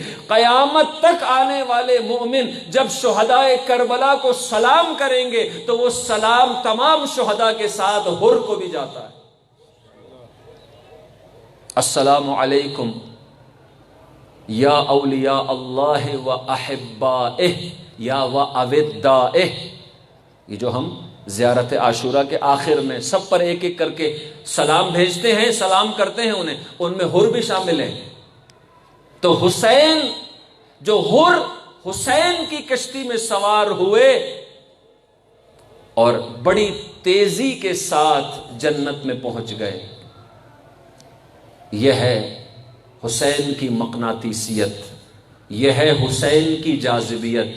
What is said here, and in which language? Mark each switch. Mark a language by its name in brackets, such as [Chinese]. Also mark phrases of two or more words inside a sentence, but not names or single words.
[Urdu] قیامت تک آنے والے مومن جب شہداء کربلا کو سلام کریں گے تو وہ سلام تمام شہداء کے ساتھ ہر کو بھی جاتا ہے۔ [Arabic] السلام علیکم یا اولیاء اللہ و احبائہ یا و اودائہ، [Urdu] یہ جو ہم زیارت عاشورہ کے آخر میں سب پر ایک ایک کر کے سلام بھیجتے ہیں، سلام کرتے ہیں انہیں، ان میں ہر بھی شامل ہیں۔ تو حسین جو حسین کی کشتی میں سوار ہوئے اور بڑی تیزی کے ساتھ جنت میں پہنچ گئے، یہ ہے حسین کی مقناطیسیت، یہ ہے حسین کی جاذبیت۔